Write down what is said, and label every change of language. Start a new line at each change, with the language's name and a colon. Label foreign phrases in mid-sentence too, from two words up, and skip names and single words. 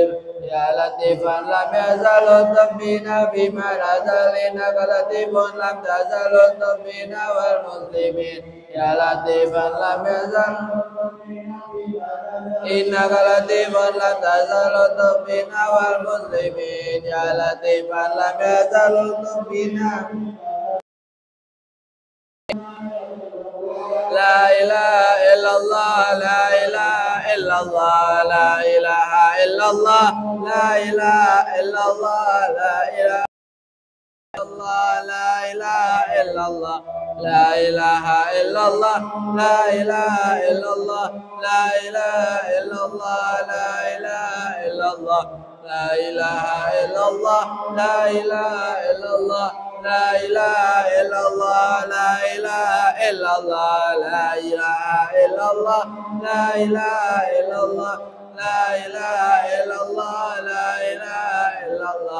Arabic: يا لطيفا لم يزل الطف بنا بما نزل، إنك لطيف لم تزل الطف بنا والمسلمين. يا لطيفا لم يزل إنك لطيف لم تزل الطف بنا والمسلمين. يا لطيفا لم يزل الطف بنا. لا إله إلا الله، لا إله إلا الله، لا إله إلا الله، لا إله إلا الله، لا إله لا إله إلا الله، لا إله إلا الله، لا إله إلا الله، لا إله إلا الله، لا إله إلا الله، لا إله إلا الله، لا إله إلا الله، لا إله إلا الله، لا إله إلا الله، لا إله إلا الله، لا إله إلا الله، لا إله إلا الله، لا إله إلا الله.